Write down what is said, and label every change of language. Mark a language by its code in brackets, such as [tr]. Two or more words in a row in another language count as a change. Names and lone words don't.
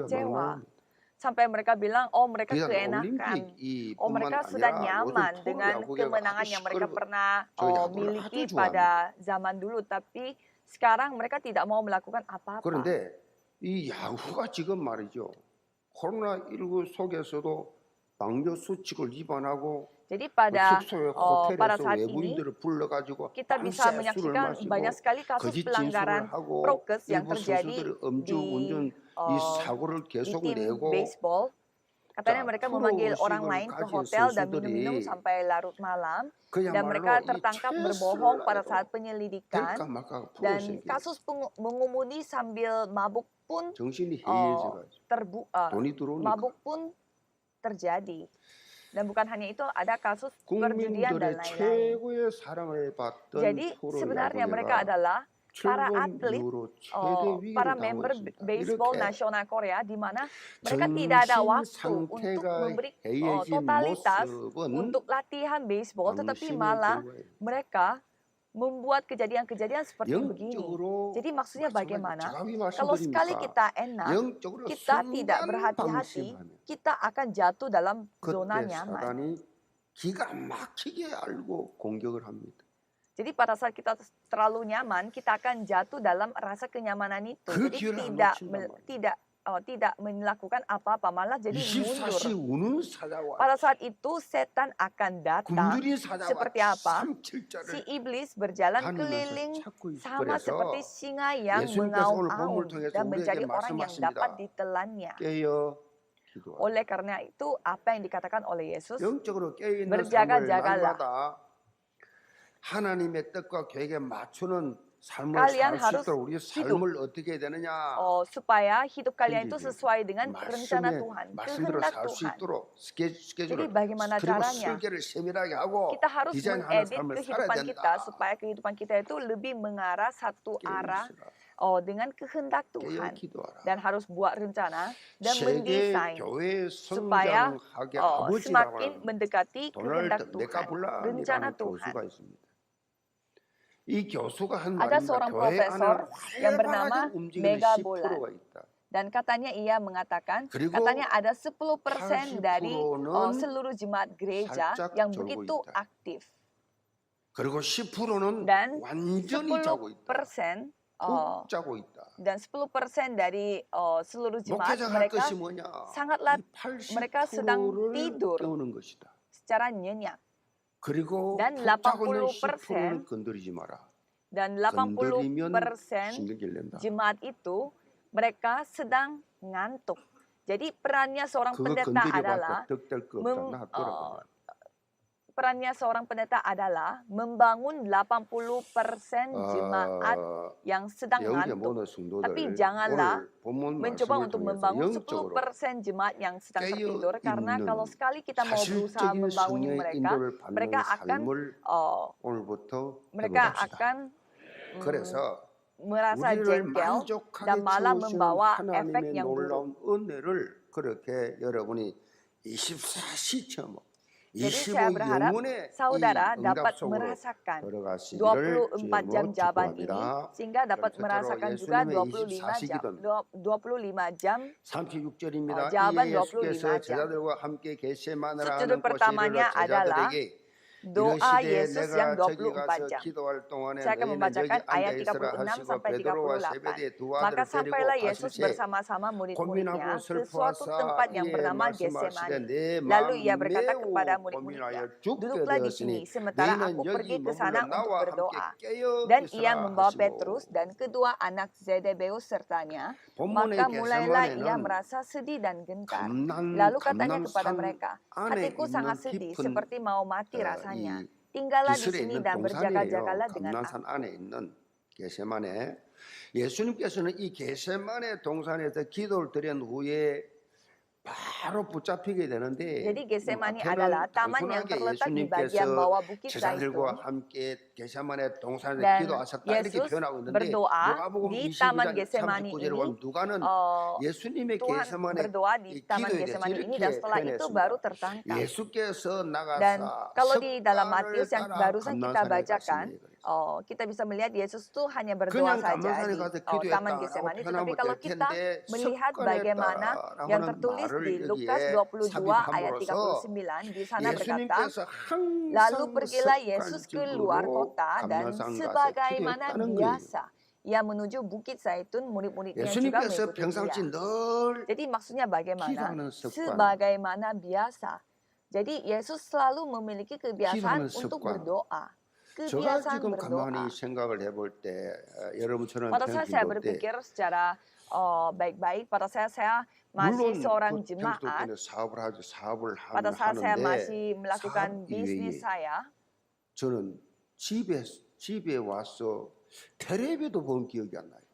[id] kecewa. [ko] 나옵니다. [id] Sampai mereka bilang, oh mereka [ko] 그러니까 [id] keenakan, [ko] 올림픽 oh 이뿐만 [id] mereka sudah [ko] 아니라 요즘 [id] nyaman dengan [ko] 프로야구계가 [id] kemenangan [ko] 아주 [id] yang mereka [ko] 시끄러워. [id] pernah [ko] 저 야구를 아주 [id] miliki [ko] 좋아합니다. [id] pada zaman dulu. Tapi sekarang mereka tidak mau melakukan apa-apa. [ko] 그런데 이 야구가 지금 말이죠. 코로나19 속에서도 방역 수칙을 위반하고 [id] Jadi pada [ko] 숙소에 [id] pada [ko] 호텔에서 [id] saat ini [ko] 외부인들을 불러가지고 [id] kita bisa [ko] 밤새 술을 [id] menyaksikan [ko] 마시고 [id] banyak sekali kasus [ko] 거짓 [id] pelanggaran [ko] 진술을 하고 [id] prokes yang [ko] 일부 [id] terjadi [ko] 선수들이 음주운전 [id] di [ko] 이 사고를 [id] di [ko] 계속 [id] tim [ko] 내고 [id] baseball. Katanya [ko] 자 [id] mereka memanggil orang [ko] 프로의식을 [id] lain ke [ko] 가진 [id] hotel dan minum-minum [ko] 선수들이 [id] sampai larut malam. Dan [ko] 그야말로 [id] mereka [ko] 이 [id] tertangkap [ko] 최선을 [id] berbohong pada [ko] 다해도 [id] saat penyelidikan. [ko] 될까 말까 [id] Dan [ko] 프로생기 [id] kasus mengemudi sambil mabuk pun [ko] 정신이 해이해져가지고 돈이 들어오니까 [id] mabuk pun terjadi. Dan bukan hanya itu, ada kasus perjudian dan [ko] 국민들의 [id] lain-lain. [ko] 최고의 사랑을 받던 [id] Jadi sebenarnya mereka [ko] 프로야구계가 [id] adalah para [ko] 출범 [id] atlet, [ko] 이후로 최대 위기를 [id] para [ko] 당하고 [id] member [ko] 있습니다. [id] baseball [ko] 이렇게 [id] nasional Korea di mana mereka tidak ada [ko] 정신 [id] waktu untuk [ko] 상태가 [id] memberi [ko] 해이해진 [id] totalitas [ko] 모습은 [id] untuk latihan baseball, tetapi [ko] 당신의 [id] malah [ko] 결과예요. [id] mereka membuat kejadian-kejadian seperti begini. [ko] 영적으로 [id] Jadi maksudnya [ko] 마찬가지. [id] bagaimana? [ko] 제가 왜 [id] Kalau sekali [ko] 말씀드립니까? [id] kita enak, [ko] 영적으로 [id] kita tidak [ko] 순간 [id] berhati-hati, [ko] 방심하면 [id] kita akan jatuh dalam zona [ko] 그때 [id] nyaman. [ko] 사단이 기가 막히게 알고 공격을 합니다. [id] Jadi pada saat kita terlalu nyaman, kita akan jatuh dalam rasa kenyamanan itu. [ko] 그 [id] Jadi [ko] 기회를 안 [id] tidak [ko] 놓친단 말이에요. [id] tidak melakukan apa-apa, malah jadi [ko] 24시 [id] mundur. [ko] 우는 사자와 [id] Pada saat itu setan akan datang [ko] 굶주린 사자와 [id] seperti apa? Si [ko] 삼킬자를 [id] iblis berjalan [ko] 다니면서 [id] keliling [ko] 찾고 있어요. [id] sama seperti [ko] 그래서 [id] singa yang [ko] 예수님께서 오늘 [id] mengaum-aum [ko] 본문을 통해서 [id] dan mencari [ko] 우리에게 [id] orang yang [ko] 말씀하십니다. [id] dapat ditelannya. [ko] 깨어 기도하라. [id] Oleh karena itu, apa yang dikatakan oleh Yesus? [ko] 영적으로 깨어있는 삶을 [id] berjaga-jagalah. [ko] 날마다 하나님의 뜻과 계획에 맞추는 삶을 [id] Kalian [ko] 살 수 [id] harus [ko] 있도록 우리 삶을 어떻게 해야 되느냐? [id] supaya hidup kalian itu [ko] 편지죠. [id] sesuai dengan rencana [ko] 말씀에 [id] Tuhan, [ko] 말씀대로 [id] kehendak [ko] 살 수 [id] Tuhan. [ko] 있도록 [id] Jadi [ko] 스케줄을 [id] bagaimana [ko] 그리고 [id] caranya? [ko] 설계를 세밀하게 하고 [id] Kita harus [ko] 디자인하는 [id] mengedit [ko] 삶을 살아야 [id] kehidupan kita [ko] 된다. [id] supaya kehidupan kita itu lebih mengarah satu arah [ko] 깨어있으라. [id] dengan kehendak [ko] 깨어 [id] Tuhan. [ko] 기도하라. [id] Dan harus buat rencana dan [ko] 세계 [id] mendesain [ko] 교회 [id] supaya [ko] 성장하게 [id] semakin [ko] 아버지라고 하는 [id] mendekati kehendak [ko] 도널드 [id] Tuhan, rencana [ko] 메카블란이라는 [id] Tuhan. [ko] 교수가 있습니다. 이 교수가 한 [id] Ada [ko] 말입니다. [id] seorang [ko] 교회 [id] profesor [ko] 안을 [id] yang bernama [ko] 활발하게 움직이는 [id] Megabolan. [ko] 10%가 있다. [id] Dan katanya ia mengatakan, [ko] 그리고 [id] katanya ada 10% dari [ko] 80%는 [id] seluruh jemaat gereja [ko] 살짝 [id] yang [ko] 졸고 [id] begitu [ko] 있다. [id] aktif. [ko] 그리고 10%는 [id] Dan [ko] 완전히 자고 있다. [id] 10% [ko] 푹 자고 있다. [id] dan 10% dari seluruh jemaat [ko] 목회자 할 [id] mereka [ko] 것이 뭐냐? [id] sangatlah [ko] 이 [id] mereka sedang [ko] 80%를 [id] tidur [ko] 깨우는 것이다. [id] secara nyenyak. [ko] 그리고 [id] Dan [ko] 푹 자고 있는 [id] 80% [ko] 10%는 건드리지 마라. [id] Dan [ko] 건드리면 [id] 80% [ko] 신경질 낸다. [id] jemaat itu mereka sedang ngantuk. Jadi perannya seorang [ko] 그거 [id] pendeta adalah [ko] 건드려봤자 덕될 거 [id] mem- [ko] 없다. 놔둬라. [id] perannya seorang pendeta adalah membangun 80% jemaat yang sedang [ko] 영계 [id] ngantuk. [ko] 모든 성도들 [id] Tapi janganlah [ko] 오늘 본문 [id] mencoba [ko] 말씀을 [id] untuk [ko] 통해서 [id] membangun [ko] 영적으로 [id] 10% jemaat yang sedang [ko] 깨어 [id] tertidur, karena [ko] 있는 [id] kalau sekali kita mau berusaha [ko] 사실적인 [id] membangun [ko] 성령의 [id] mereka, [ko] 인도를 받는 [id] mereka akan [ko] 삶을 오늘부터 [id] mereka [ko] 해봅시다. [id] akan [ko] 그래서 [id] merasa [ko] 우리를 [id] jengkel [ko] 만족하게 [id] dan malah [ko] 채우시는 [id] membawa efek [ko] 하나님의 [id] yang buruk. [ko] 놀라운 은혜를 그렇게 여러분이 24시 체험 [id] Jadi saya [ko] 25 [id] berharap [ko] 영혼의 [id] saudara [ko] 이 [id] dapat [ko] 응답 속으로 [id] merasakan [ko] 들어가시기를 [id] 24 jam [ko] 주님으로 [id] jawaban ini, [ko] 축복합니다. [id] sehingga dapat [ko] 그럼 [id] merasakan [ko] 첫째로 [id] juga [ko] 예수님의 [id] 25 jam [ko] 36절입니다. [id] jawaban [ko] 이에 예수께서 [id] 25 jam. [ko] 제자들과 함께 겟세마네라 [id] Subjudul [ko] 하는 곳에 [id] pertamanya [ko] 이르러 [id] adalah [ko] 제자들에게 [id] doa [ko] 이르시되 [id] Yesus yang [ko] 내가 저기 [id] 24 [ko] 가서 [id] jam. [ko] 기도할 동안에 [id] Saya akan [ko] 너희는 여기 [id] membacakan ayat [ko] 앉아있으라 [id] 36 [ko] 하시고 [id] sampai [ko] 베드로와 [id] 38. [ko] 세베대 두 [id] Maka [ko] 아들을 데리고 [id] sampailah Yesus [ko] 가실새 [id] bersama-sama murid-muridnya [ko] 고민하고 [id] ke suatu [ko] 슬퍼하사 [id] tempat yang [ko] 이에 [id] bernama [ko] 말씀하시되 [id] Getsemani. [ko] 내 [id] Lalu [ko] 마음 [id] ia berkata [ko] 매우 [id] kepada murid-muridnya, [ko] 고민하여 죽게 [id] duduklah di sini, [ko] 되었으니 [id] sementara [ko] 너희는 [id] aku pergi [ko] 여기 [id] ke sana [ko] 머물러 [id] untuk [ko] 나와 함께 [id] berdoa. [ko] 깨어 [id] Dan ia [ko] 있으라 [id] membawa [ko] 하시고 [id] Petrus dan kedua anak Zebedeus sertanya. [ko] 본문의 [id] Maka mulailah ia [ko] 겟세마네는 [id] merasa sedih dan gentar. [ko] 감난 [id] Lalu katanya kepada [ko] 감남산 [id] mereka, [ko] 안에 [id] hatiku [ko] 있는 [id] sangat sedih, [ko] 깊은 [id] seperti mau mati rasanya. [ko] 이 [id] Tinggallah di [ko] 기술에 [id] sini [ko] 있는 [id] dan [ko] 동산이에요. [id] berjaga-jagalah dengan [ko] 감난산 [id] aku. [ko] 안에 있는 겟세마네. 예수님께서는 이 겟세마네 동산에서 기도를 드린 후에 바로 붙잡히게 되는데 [id] Jadi Getsemani [ko] 마태는 [id] adalah taman yang [ko] 단순하게 [id] terletak di bagian [ko] 예수님께서 [id] bawah Bukit [ko] 제자들과 [id] Zaitun [ko] 함께 겟세마네 동산에서 [id] dan [ko] 기도하셨다 이렇게 [id] Yesus [ko] 표현하고 있는데 [id] berdoa [ko] 누가복음 [id] di [ko] 22장 [id] taman Getsemani [ko] 39절에 [id] ini. [ko] 보면 누가는 예수님의 [id] Tuhan [ko] 겟세마네 [id] berdoa di taman [ko] 기도에 대해서 [id] Getsemani ini dan [ko] 이렇게 [id] setelah itu [ko] 표현했습니다. [id] baru tertangkap. [ko] 예수께서 [id] Dan [ko] 나가사 [id] kalau di dalam [ko] 석가를 [id] Matius yang [ko] 따라 [id] barusan kita [ko] 감난산에 [id] bacakan, [ko] 갔으니 그랬어요. [id] kita bisa melihat Yesus tuh hanya berdoa [ko] 그냥 [id] saja [ko] 감난산에 [id] di [ko] 가서 [id] Taman [ko] 기도했다라고 [id] Getsemani. Tetapi [ko] 표현하면 [id] kalau [ko] 될 [id] kita [ko] 텐데 [id] melihat [ko] 석간에 [id] bagaimana [ko] 따라라고 [id] yang [ko] 하는 [id] tertulis [ko] 말을 [id] di Lukas [ko] 여기에 [id] 22 ayat [ko] 삽입함으로써 [id] 39, di sana berkata, [ko] 예수님께서 [id] lalu [ko] 항상 [id] pergilah Yesus keluar [ko] 습관적으로 [id] kota dan [ko] 감난산 가서 [id] sebagaimana [ko] 기도했다는 거예요. [id] biasa ia menuju Bukit Zaitun, murid-muridnya juga [ko] 예수님께서 [id] mengikuti [ko] 평상시 [id] dia. [ko] 늘 [id] Jadi maksudnya bagaimana? [ko] 기도하는 습관, [id] Sebagaimana biasa. Jadi Yesus selalu memiliki kebiasaan [ko] 기도하는 [id] untuk [ko] 습관. [id] berdoa. [ko] 제가 [id] Kebiasaan [ko] 지금 가만히 [id] berdoa. [ko] 생각을 해볼 때 여러분처럼 [id] Pada saat saya [ko] 평신도 때 [id] berpikir secara baik-baik, pada saat saya masih [ko] 물론 [id] seorang [ko] 그 평신도 [id] jemaat, [ko] 때는 사업을 [id] pada saat saya [ko] 하는데 [id] masih melakukan [ko] 사업 [id] bisnis [ko] 이외에 [id] saya, [ko] 저는 집에 와서 텔레비도 본 기억이 안 나요.